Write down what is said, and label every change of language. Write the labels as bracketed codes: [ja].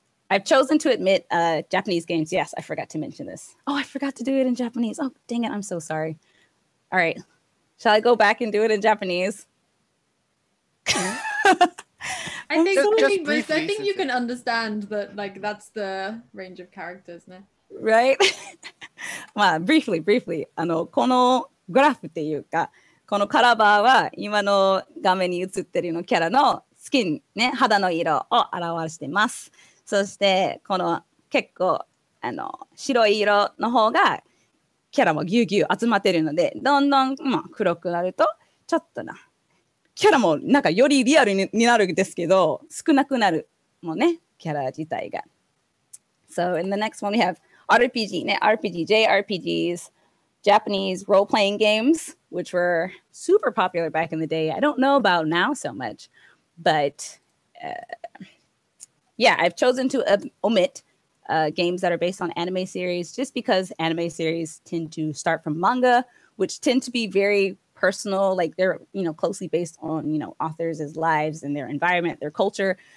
[en] I've chosen to admit Japanese games. Yes, I forgot to mention this. Oh, I forgot to do it in Japanese. Oh, dang it. I'm so sorry. All right. Shall I go back and do it in Japanese? I think you can understand that, like, that's the range of characters, no? Right? [ja] まあ、briefly このグラフっていうか、このカラーバーは今の画面に映ってるのキャラのスキンね、肌の色を表してます。そしてこの結構白い色の方がキャラもぎゅうぎゅう集まってるので、どんどん、黒くなるとちょっとキャラもなんかよりリアルになるんですけど、少なくなるもんね、キャラ自体が。 [en] So in the next one we have RPG, JRPGs, Japanese role-playing games, which were super popular back in the day. I don't know about now so much, but I've chosen to omit games that are based on anime series just because anime series tend to start from manga, which tend to be very personal, like they're, closely based on, authors' lives and their environment, their culture.